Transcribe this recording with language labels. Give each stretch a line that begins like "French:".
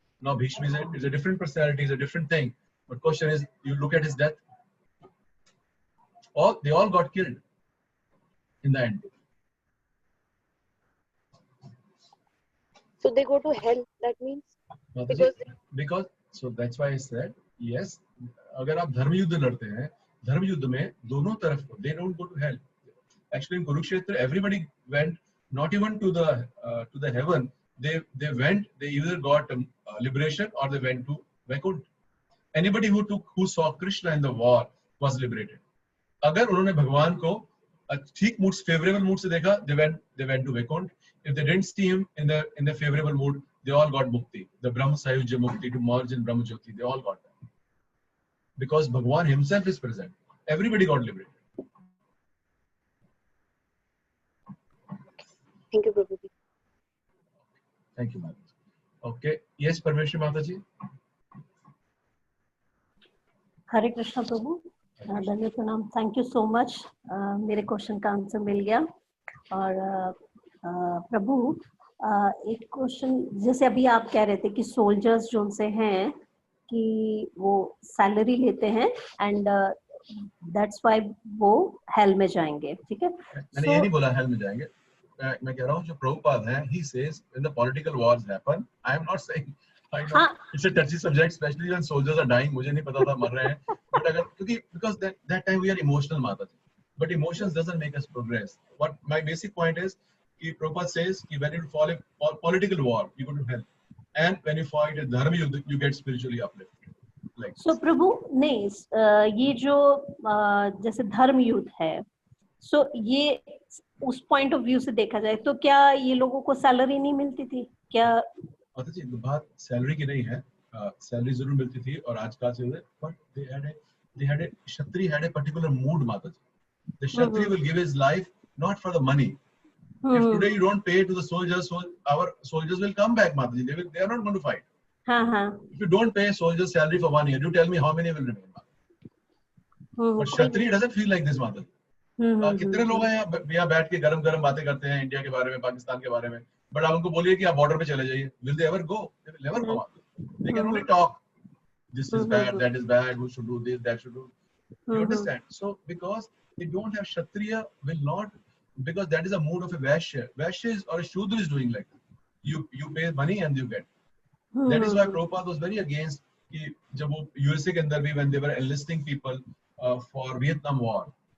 English: Now Bhishma is a different personality, is a different thing. But question is, you look at his death. They all got killed in the end. So they go to hell. That means because so that's why I said yes.
Hindi: अगर आप धर्म युद्ध लड़ते हैं, धर्म युद्ध में दोनों तरफ को,
English: they don't go to hell. Actually, in Kurukshetra, everybody went not even to the heaven. They went. They either got liberation or they went to Vaikuntha. Anybody who saw Krishna in the war was liberated.
Hindi: अगर उन्होंने भगवान को ठीक mood, favourable mood से देखा,
English: they went to Vaikuntha. If they didn't see him in the favorable mood, they all got mukti. The Brahma Sayujya Mukti, to merge in Brahma Jyoti, they all got that. Because Bhagwan himself is present. Everybody got liberated. Thank you, Prabhuji. Thank you, Mataji. Okay. Yes, Parmeshwari Mataji.
Hindi: हरे कृष्ण प्रभु, धन्यवाद प्रणाम,
English: Thank you so much.
Hindi: मेरे question का answer मिल गया। और प्रभु, एक question, जैसे अभी आप कह रहे थे कि सोल्जर्स जो उनसे हैं कि वो सैलरी लेते हैं
English: and that's why
Hindi: वो हेल में जाएंगे, ठीक है? मैंने ये नहीं बोला हेल में जाएंगे, मैं कह रहा हूँ जो प्रभुपाद है,
English: he says when the political wars happen, I am not saying, I know it's a touchy subject, especially when soldiers are dying.
Hindi: मुझे नहीं पता था मर रहे हैं,
English: but अगर क्योंकि because that time we are emotional, Mataji, but emotions doesn't make us progress. What my basic point is, कि Prabhupada says कि when you fall in political war, you go to hell, and when you fight a dharma yuddha, you get spiritually uplifted. Like
Hindi: so प्रभु नहीं, ये जो जैसे धर्म युद्ध है, so ये उस पॉइंट ऑफ व्यू से देखा जाए तो क्या ये लोगों को सैलरी नहीं मिलती थी क्या? माताजी, बात सैलरी की नहीं है, सैलरी जरूर मिलती थी और आज का से,
English: but they had a Kshatriya had a particular mood, Mataji. The Kshatriya will give his life not for the money. If today you don't pay to the soldiers, so our soldiers will come back, Mataji. They are not going to fight. If you don't pay soldiers salary for 1 year, you tell me how many will remain, Mataji. But Kshatriya doesn't feel like this, Mataji.
Hindi: कितने लोग हैं यहाँ बैठ के गरम गरम बातें करते हैं इंडिया के बारे में, पाकिस्तान के बारे में, बट आप उनको बोलिए कि आप बॉर्डर पे चले जाइए,
English: will they ever go? They will never go. They can only talk. This is bad, that is bad, who should do this, that should do. You understand? So because they don't have Kshatriya, will not, because that is a mood of a Vaishya. Vaishya is, or a Shudra is doing like that. You pay money and you get. That is why Prabhupada was very against
Hindi: कि जब वो USA के अंदर भी
English: when they were enlisting people for Vietnam War.